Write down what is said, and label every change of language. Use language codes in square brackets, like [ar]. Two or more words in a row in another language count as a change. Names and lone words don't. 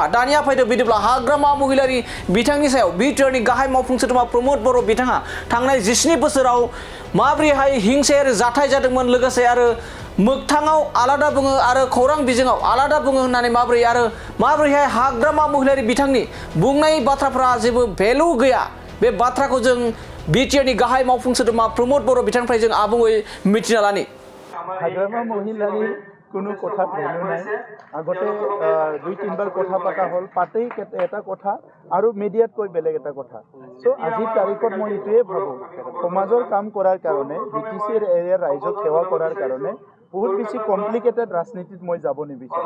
[brx] दानिया फैदो बिदिब्ला हाग्रामा महिलारि बिथांनि सायाव बिटिआरनि गाहाय मावफुं सोद्रोमा प्रमद बर' बिथाङा थांनाय 17 बोसोराव माबोरैहाय हिंसायारि जाथाय जादोंमोन, लोगोसे आरो मोगथाङाव आलादा बुङो आरो खौरां बिजोङाव आलादा बुङो होननानै माबोरै आरो माबोरैहाय हाग्रामा महिलारि बिथांनि बुंनाय बाथ्राफ्रा जेबो भेलु गैया, बे बाथ्राखौ जों बिटिआरनि गाहाय मावफुं सोद्रोमा प्रमद बर' बिथांनिफ्राय जों आबुङै मिथिना लानि। [as] हाग्रामा महिलारि কোনো কথা ভেলু নাই। আগতে দুই তিনবাৰ কথা পাতা হল, পাতেই এটা কথা আৰু মিডিয়াত কৈ বেলেগ এটা কথা। সো আজিৰ তাৰিখত মই এইটোৱে ভাবোঁ, সমাজৰ কাম কৰাৰ কাৰণে বিটিচিৰ এৰিয়াৰ ৰাইজক সেৱা কৰাৰ কাৰণে বহুত বেছি কমপ্লিকেটেড ৰাজনীতিত মই যাব নিবিচাৰোঁ।